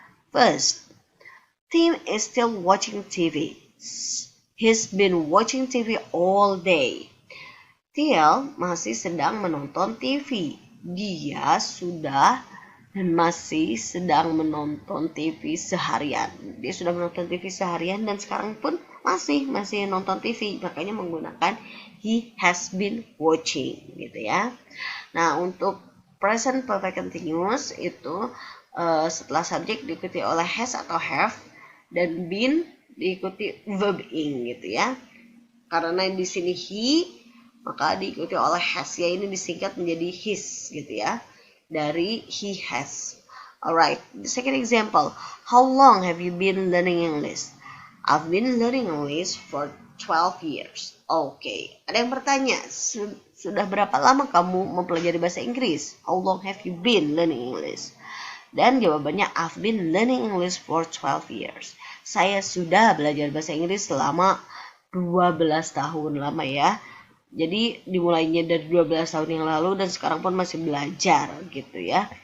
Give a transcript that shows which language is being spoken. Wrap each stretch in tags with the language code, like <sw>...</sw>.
<en>First, Tim is still watching TV. He's been watching TV all day.</en> <id>Theo masih sedang menonton TV. Dia sudah dan masih sedang menonton TV seharian. Dia sudah menonton TV seharian dan sekarang pun masih nonton TV. Makanya menggunakan</id> <en>he has been watching,</en> <id>gitu ya. Nah, untuk present perfect continuous itu setelah subjek diikuti oleh has atau have dan been diikuti verb ing, gitu ya. Karena di sini he, maka diikuti oleh has, ya, ini disingkat menjadi his, gitu ya, dari he has.</id> <en>Alright, the second example, how long have you been learning English? I've been learning English for 12 years.</en> <id>Oke, ada yang bertanya, sudah berapa lama kamu mempelajari bahasa Inggris?</id> <en>How long have you been learning English?</en> <id>Dan jawabannya,</id> <en>I've been learning English for 12 years.</en> <id>Saya sudah belajar bahasa Inggris selama 12 tahun, lama ya. Jadi dimulainya dari 12 tahun yang lalu dan sekarang pun masih belajar, gitu ya.</id>